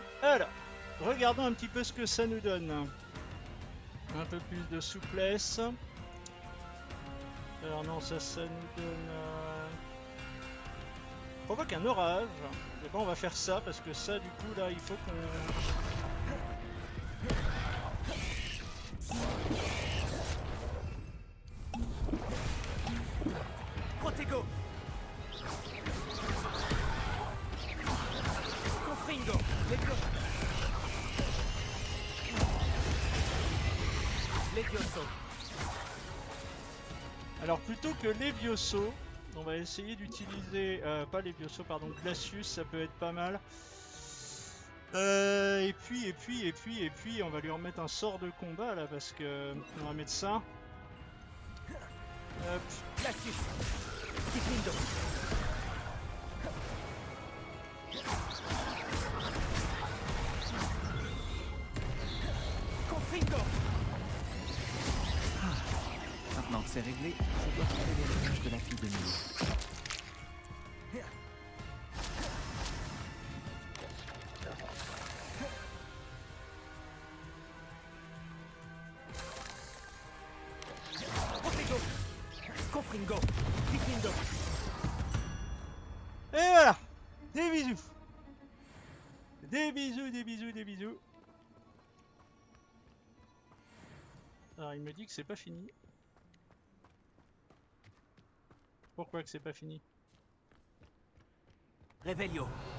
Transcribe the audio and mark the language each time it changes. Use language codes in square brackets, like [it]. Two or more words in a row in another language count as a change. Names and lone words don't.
[fr] Alors, regardons un petit peu ce que ça nous donne. Un peu plus de souplesse. Alors non, ça nous donne... provoque un orage. Et bon, on va faire ça, parce que ça, du coup, là, il faut qu'on... Protego. Confringo. Levioso. Alors, plutôt que Levioso, on va essayer d'utiliser... pas Levioso, pardon, Glacius, ça peut être pas mal. Et puis, on va lui remettre un sort de combat, là, parce que... On va mettre ça. Hop. Glacius. Diffindo. Confringo. Maintenant que c'est réglé, je dois trouver l'héritage de la fille de Milo. Protego. Confringo. Diffindo. Et voilà. Des bisous. Des bisous, des bisous, des bisous. Alors il me dit que c'est pas fini. Pourquoi que c'est pas fini? Revelio.